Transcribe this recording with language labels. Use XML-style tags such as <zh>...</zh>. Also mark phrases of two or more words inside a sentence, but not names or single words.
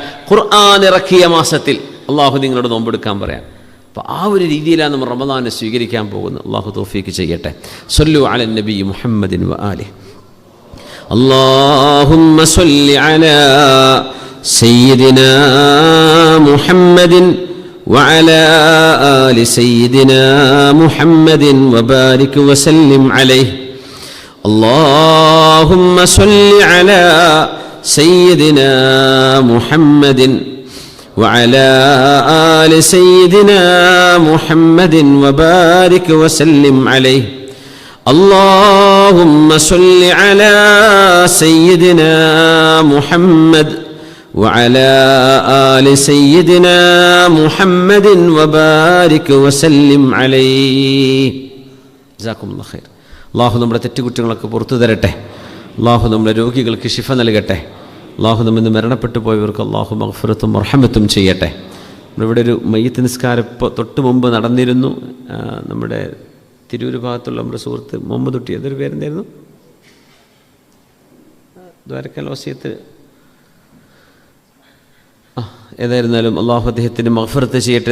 <ml>ഖുർആൻ ഇറക്കിയ മാസത്തിൽ അള്ളാഹു നിങ്ങളോട് നോമ്പെടുക്കാൻ പറയാൻ. അപ്പോൾ ആ ഒരു രീതിയിലാണ് നമ്മൾ റമളാനെ സ്വീകരിക്കാൻ പോകുന്നത്. അള്ളാഹു തൗഫീഖ് ചെയ്യട്ടെ.</ml> <ar>صلوا على النبي محمد وآله. اللهم صل على سيدنا محمد وعلى آل سيدنا محمد وبارك وسلم عليه. اللهم صل على سيدنا محمد وعلى آل سيدنا محمد وبارك وسلم عليه. اللهم صل على سيدنا محمد وعلى آل سيدنا محمد وبارك وسلم عليه. جزاكم الله خير.</ar> <ml>അള്ളാഹു നമ്മുടെ തെറ്റുകുറ്റങ്ങളൊക്കെ പുറത്തു തരട്ടെ. അള്ളാഹു നമ്മുടെ രോഗികൾക്ക് ശിഫ നൽകട്ടെ. അള്ളാഹു നമ്മിന്ന് മരണപ്പെട്ടു പോയവർക്ക് അള്ളാഹു മഗ്ഫിറത്തും റഹ്മത്തും ചെയ്യട്ടെ. നമ്മളിവിടെ ഒരു മയ്യത്ത് നിസ്കാരം ഇപ്പോൾ തൊട്ട് മുമ്പ് നടന്നിരുന്നു. നമ്മുടെ തിരൂർ ഭാഗത്തുള്ള നമ്മുടെ സുഹൃത്ത് മുഹമ്മദ് കുട്ടി, അതൊരു പേരെന്തായിരുന്നു, ദ്വാരക്കൽ വസിയത്ത്, ഏതായിരുന്നാലും അള്ളാഹു അദ്ദേഹത്തിന് മഗ്ഫിറത്ത് ചെയ്യട്ടെ.</ml>